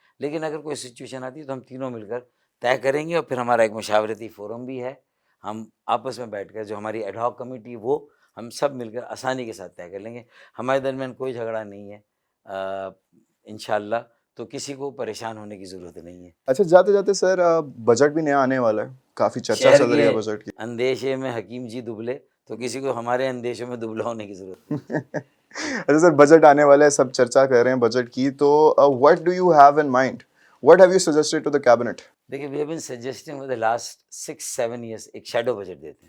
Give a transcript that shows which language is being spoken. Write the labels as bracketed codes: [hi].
[ur] لیکن اگر کوئی سچویشن آتی ہے تو ہم تینوں مل کر طے کریں گے, اور پھر ہمارا ایک مشاورتی فورم بھی ہے. ہم آپس میں بیٹھ کر جو ہماری ایڈ ہاک کمیٹی وہ ہم سب مل کر آسانی کے ساتھ طے کر لیں گے. ہمارے درمیان کوئی جھگڑا نہیں ہے انشاءاللہ, تو کسی کو پریشان ہونے کی ضرورت نہیں ہے. اچھا جاتے جاتے سر, بجٹ بھی نیا آنے والا ہے, کافی چرچا شہر چل رہی ہے کے بجٹ کی. اندیشے میں حکیم جی دبلے, تو کسی کو ہمارے اندیشوں میں دبلا ہونے کی ضرورت نہیں. اچھا سر, بجٹ آنے والا ہے, سب چرچا کر رہے ہیں بجٹ کی, تو [en] what do you have in mind, what have you suggested to the cabinet? [ur] دیکھیے [en] we have been suggesting with last 6-7 years [ur] ایک شیڈو بجٹ دیتے ہیں,